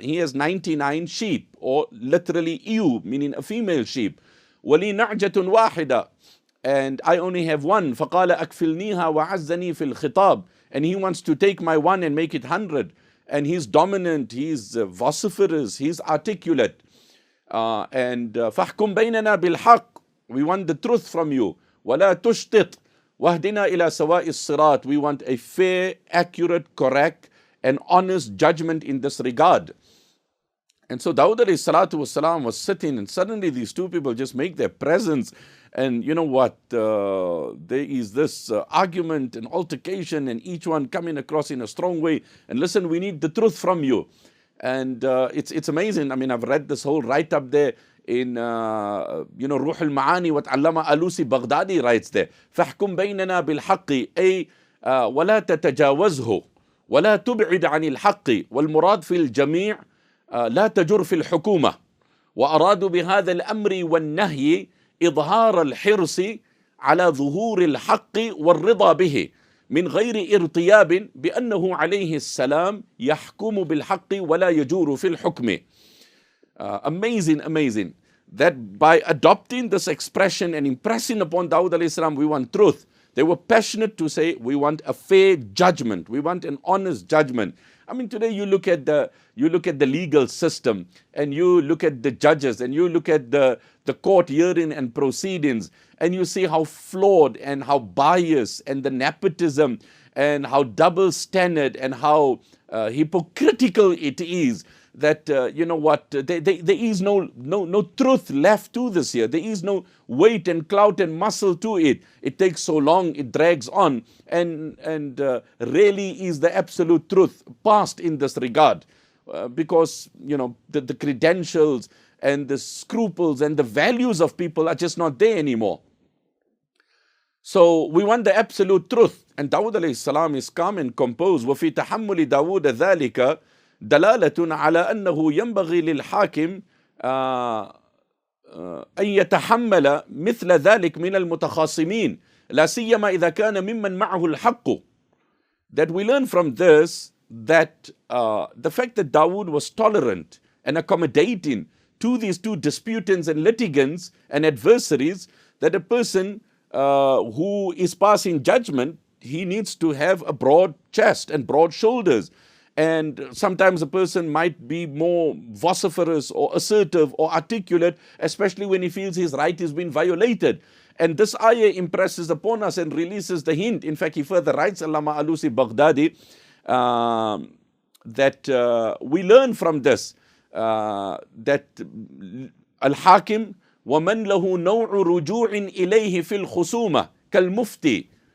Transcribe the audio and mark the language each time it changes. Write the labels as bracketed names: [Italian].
[English] He has 99 sheep, or literally ewe, meaning a female sheep. [Arabic] وَلِي نَعْجَةٌ وَاحِدَةٌ. [English] And I only have one. [Arabic] فَقَالَ أَكْفِلْنِيهَا وَعَزَّنِي فِي الْخِطَابِ. [English] And he wants to take my one and make it 100. And he's dominant, he's vociferous, he's articulate. [Arabic] And فَحْكُمْ بَيْنَنَا بِالْحَقِّ. [English] We want the truth from you. [Arabic] وَلَا تُشْتِطْ وَهْدِنَا إِلَى سَوَاءِ الصِّرَاطِ. [English] We want a fair, accurate, correct, and honest judgment in this regard. And so Dawud alayhi salatu wasalam was sitting, and suddenly these two people just make their presence. And you know what? There is this argument and altercation, and each one coming across in a strong way. And listen, we need the truth from you. And it's amazing. I mean, I've read this whole write-up there in Ruh al-Ma'ani, what Allama Alusi Baghdadi writes there. [Arabic] فَحْكُمْ بَيْنَنَا بِالْحَقِّ أي وَلَا تَتَجَاوَزْهُ وَلَا تُبْعِدْ عَنِ الْحَقِّ وَالْمُرَادْ فِي الْجَمِيعِ لا تجر في الحكومة. وأرادوا بهذا الأمر والنهي إظهار الحرص على ظهور الحق والرضا به من غير ارتياب بأنه عليه السلام يحكم بالحق ولا يجور في الحكم. [English] Amazing that by adopting this expression and impressing upon Dawud alayhi salam, we want truth. They were passionate to say, we want a fair judgment, we want an honest judgment. I mean, today you look at the legal system, and you look at the judges, and you look at the court hearing and proceedings, and you see how flawed and how biased, and the nepotism, and how double standard, and how hypocritical it is. That there is no truth left to this here. There is no weight and clout and muscle to it. It takes so long, it drags on, and really is the absolute truth past in this regard, because the credentials and the scruples and the values of people are just not there anymore. So we want the absolute truth, and Dawud alayhi salam is calm and composed. [Arabic] وَفِي تَحَمُّلِ دَاوُودَ ذَلِكَ دلالة على أنه ينبغي للحاكم أن يتحمل مثل ذلك من المتخاصمين لا سيما إذا كان ممن معه الحق. [English] That we learn from this that the fact that Dawood was tolerant and accommodating to these two disputants and litigants and adversaries, that a person who is passing judgment, he needs to have a broad chest and broad shoulders. And sometimes a person might be more vociferous or assertive or articulate, especially when he feels his right is being violated. And this ayah impresses upon us and releases the hint. In fact, he further writes, Allama Alusi Baghdadi, that we learn from this, that [Arabic] الحاكم ومن له نوع رجوع إليه في الخصومة كالمفتي.